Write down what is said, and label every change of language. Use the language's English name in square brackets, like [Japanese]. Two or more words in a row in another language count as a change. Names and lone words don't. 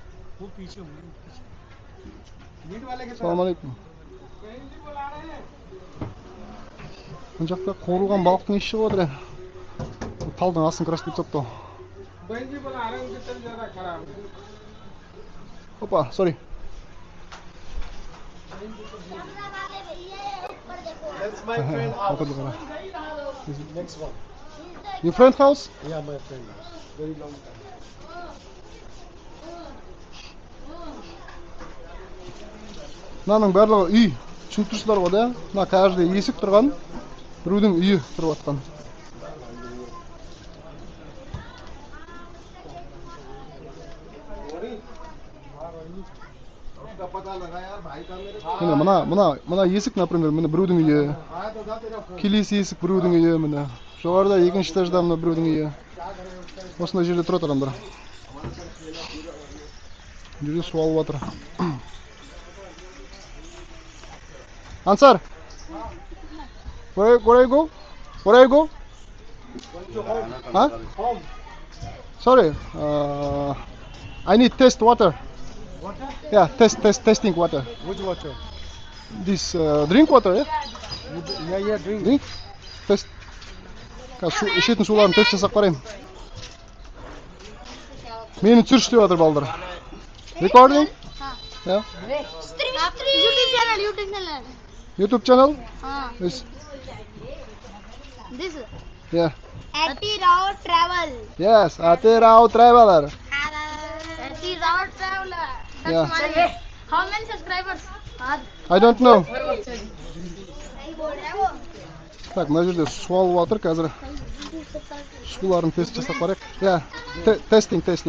[Kazakh] Ассалаумалейкум. Мына жақта қуырылған балықтың иісі шығып отыр. Талдың астын красып кетіп жатты. Опа, [English] sorry. That's my friend house. Next one. Your friend house? Yeah, my friend house. Very long time. [Kazakh] Мынаның барлығы үй. Түсініп тұрсыздар ғой да? Мына каждый есік тұрған, біреудің үйі тұрып жатқан. Мына есік, например, міне біреудің үйі. Келесі есік біреудің үйі, міне. Жоғарыда екінші этажда мына біреудің үйі. Осындай жерде тұрады адамдар. Жерде су алып жатыр. [English] Ansar, where you go? Huh? Home. Sorry, I need test water. Water? Yeah, testing water. Which water? This drink water, yeah? Yeah, drink. Drink? Test. [Kazakh] Ішетін суларын тест жасап қараймын. Мені түсірші деп жатыр балдар. [English] Recording? Yeah. YouTube channel? Yes. This? Yeah. Ati Rao Travel. Yes, Ati Rao Traveler. Ati Rao Traveler. Yeah. How many subscribers? I don't know. [Kazakh] Так, мына жерде су алып жатыр қазір. Суларын тест жасап қарайық. [English] Yeah. Testing.